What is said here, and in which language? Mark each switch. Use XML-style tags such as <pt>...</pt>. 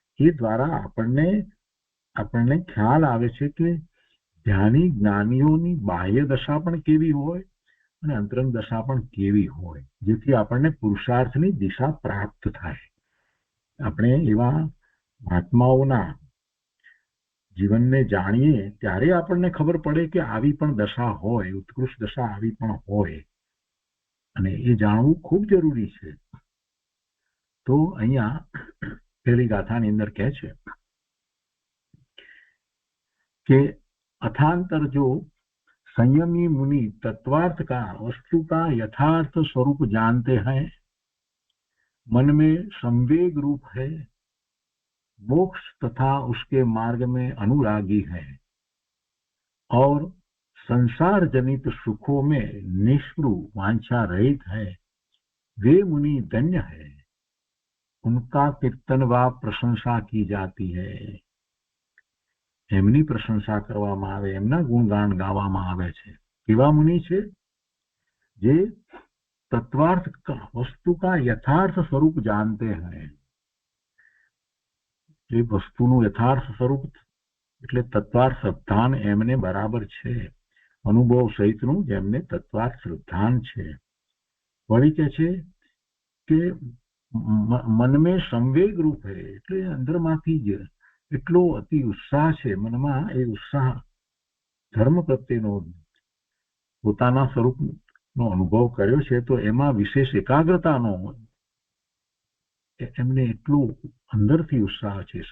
<gu>એ દ્વારા આપણને ખ્યાલ આવે છે કે ધ્યાની જ્ઞાનીઓની બાહ્ય દશા પણ કેવી હોય અને અંતરંગ દશા પણ કેવી હોય, જેથી આપણને પુરુષાર્થની દિશા પ્રાપ્ત થાય. આપણે એવા મહાત્માઓના જીવનને જાણીએ ત્યારે આપણને ખબર પડે કે આવી પણ દશા હોય, ઉત્કૃષ્ટ દશા આવી પણ હોય, અને એ જાણવું ખૂબ જરૂરી છે. તો અહીંયા પહેલી ગાથાની અંદર કહે છે કે</gu> <hi>अथांतर जो संयमी मुनि तत्वार्थ का वस्तु का यथार्थ स्वरूप जानते हैं, मन में संवेग रूप है, मोक्ष तथा उसके मार्ग में अनुरागी है और संसार जनित सुखों में निष्प्रु वांछा रहित है, वे मुनि धन्य है, उनका कीर्तन व प्रशंसा की जाती है.</hi> <gu>એમની પ્રશંસા કરવામાં આવે, એમના ગુણગાન ગાવામાં આવે છે. કેવા મુનિ છે? જે તત્વાર્થ</gu> <hi>का वस्तु का यथार्थ स्वरूप जानते हैं.</hi> <gu>જે વસ્તુનું યથાર્થ સ્વરૂપ એટલે તત્વાર્થ શ્રદ્ધાન એમને બરાબર છે, અનુભવ સહિતનું જેમને તત્વાર્થ શ્રદ્ધાન છે. વળી કે છે કે</gu> <hi>મનમે સંવેગ રૂપ હે,</hi> <gu>એટલે અંદરમાંથી જ એટલો અતિ ઉત્સાહ છે મનમાં, એ ઉત્સાહ ધર્મ પ્રત્યેનો પોતાના સ્વરૂપનો અનુભવ કર્યો છે તો એમાં વિશેષ એકાગ્રતાનો એમને એટલું અંદરથી ઉત્સાહ છે.</gu>